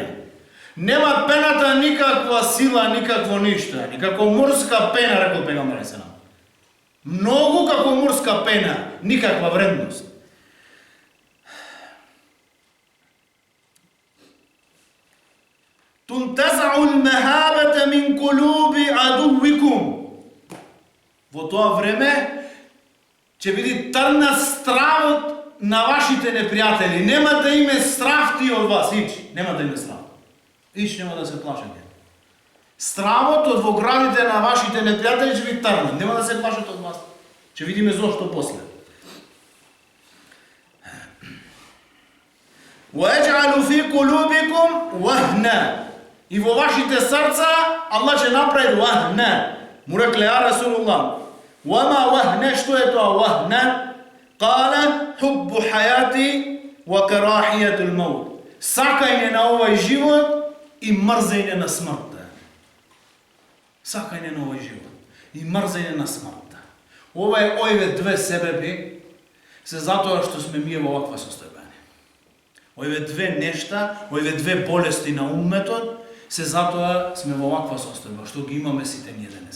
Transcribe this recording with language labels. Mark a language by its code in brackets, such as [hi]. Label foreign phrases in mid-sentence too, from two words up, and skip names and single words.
[mk] Нема пената никаква сила, никакво ништо. Како морска пена, рекол пегамбар алейхиселам. Многу како морска пена, никаква вредност. [ar] تنتزع المهابة من قلوب عدوكم. [mk] Во тоа време ќе биде трнат стравот на вашите непријатели. Нема да име страв ти од вас, ич. Нема да име страв. Ич нема да се плашате. Стравот од во градите на вашите непријатели ќе ви трнат. Нема да се плашат од вас. Ќе видиме зошто после. [ar] وَيَجْعَلُ فِي قُلُوبِكُمْ وَهْنًا. [mk] И во вашите срца Аллах ќе направи вахна. Му рекле [ar] يا رسول الله. وَمَا وَهْنَ, [mk] што е тоа вахна? [ar] قَالَ حُبُّ حَيَاتِ وَكَرَاحِيَةُ الْمَوْتِ. [mk] Сакање на овој живот и мрзење на смртта. Сакање на овој живот и мрзење на смртта. Овие две себеби се затоа што сме ние во оваква состојба. Овие две нешта, овие две болести на умметот, се затоа сме во оваква состојба, што ги имаме сите ние денеска.